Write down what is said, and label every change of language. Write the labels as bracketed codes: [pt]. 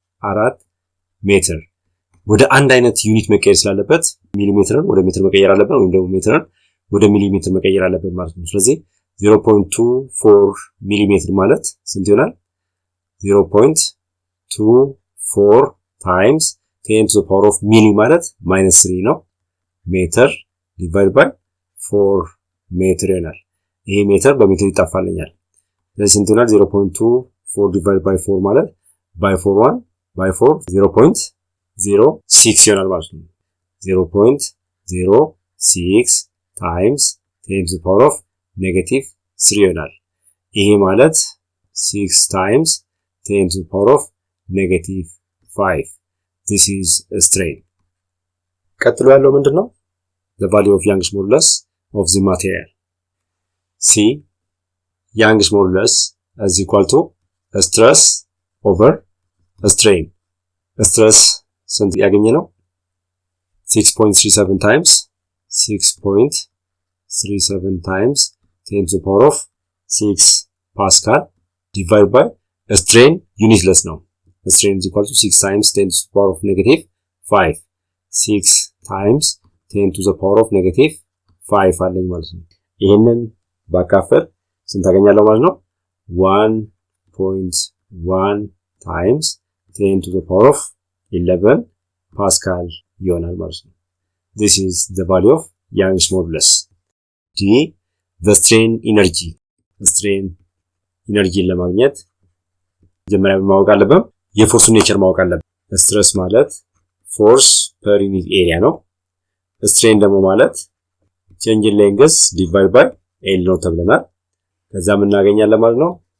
[am] 4 ሜትር ወደ አንድ አይነት ዩኒት መቀየር ስላለበት ሚሊሜትርን ወደ ሜትር መቀየር አለበት፣ ወይም ደግሞ ሜትርን ወደ ሚሊሜትር መቀየር አለበት ማለት ነው። ስለዚህ 0.24 ሚሊሜትር ማለት ስንት ይሆናል? [en] 0.24 times 10 to the power of [am] ሚሊ ማለት -3 ነው። ሜትር [en] divided by 4 [am] ሜትር ይሆናል። ይሄ ሜትር በሜትር ይጣፋልኛል። ስለዚህ ስንት ይሆናል? [en] 0.24 divided by 4 ማለት by 4 1 by 4 0.06 [am] ይሆናል ማለት ነው። [en] 0.06 times 10 to the power of negative 3 ይሆናል። [am] ይሄ ማለት [en] 6 times 10 to the power of negative 5. This is a strain. [am] ቀጥሎ ያለው ምንድነው? [en] The value of Young's modulus of the material. C. Young's modulus is equal to a stress over a strain. A stress [am] ስንት ያገኘ ነው? [en] 6.37 times 6.37 times 10 to the power of 6 Pascal divided by a strain unitless now. A strain is equal to 6 times 10 to the power of negative 5. 6 times 10 to the power of negative 5 [am] አለኝ ማለት ነው። ይሄንን ባካፈል ስንት አገኛለሁ ማለት ነው? [en] 1.1 times 10 to the power of 11 Pascal [am] ይሆናል ማለት ነው። [en] This is the value of Young's modulus. D. The strain energy. [am] strain energy ለማግኘት መጀመሪያ ማወቅ አለብን የፎርሱን ኔቸር ማወቅ አለብን። ስትረስ ማለት [en] ፎርስ ፐር ዩኒት ኤሪያ [am] ነው። ስትሬን ደግሞ ማለት [en] ቼንጅ ኢን ሌንግዝ ዲቫይድ ባይ ኤል [am] ነው ተብለናል። ከዛ ምን እናገኛለን ማለት ነው?